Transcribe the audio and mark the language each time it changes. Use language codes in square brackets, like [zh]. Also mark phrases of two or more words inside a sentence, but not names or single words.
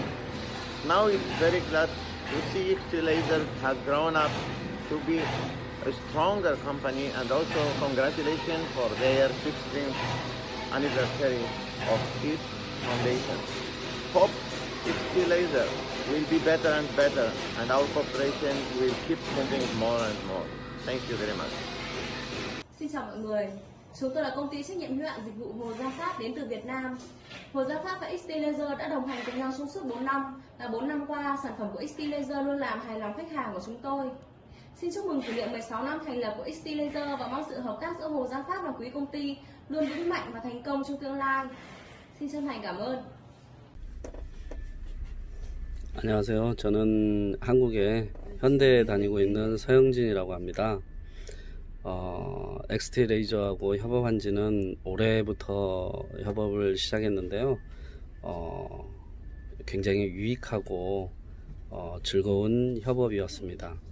[en] Now it's very glad to see XT Laser has grown up to be a stronger company, and also congratulations for their 16th anniversary of its foundation. Hope XT Laser will be better and better, and our cooperation will keep moving more and more. Thank you very much. [vi] Xin chào mọi người. Chúng tôi là công ty trách nhiệm hữu hạn dịch vụ Hồ Gia Phát đến từ Việt Nam. Hồ Gia Phát và XT Laser đã đồng hành cùng nhau trong suốt 4 năm. Và 4 năm qua, sản phẩm của XT Laser luôn làm hài lòng khách hàng của chúng tôi. Xin chúc mừng kỷ niệm 16 năm thành lập của XT Laser và mong sự hợp tác giữa Hồ Gia Phát và quý công ty luôn vững mạnh và thành công trong tương lai. Xin chân thành cảm ơn. [ko] 안녕하세요. 저는 한국에 현대에 다니고 있는 서영진이라고 합니다. XT 레이저하고 협업한 지는 올해부터 협업을 시작했는데요. 굉장히 유익하고 즐거운 협업이었습니다.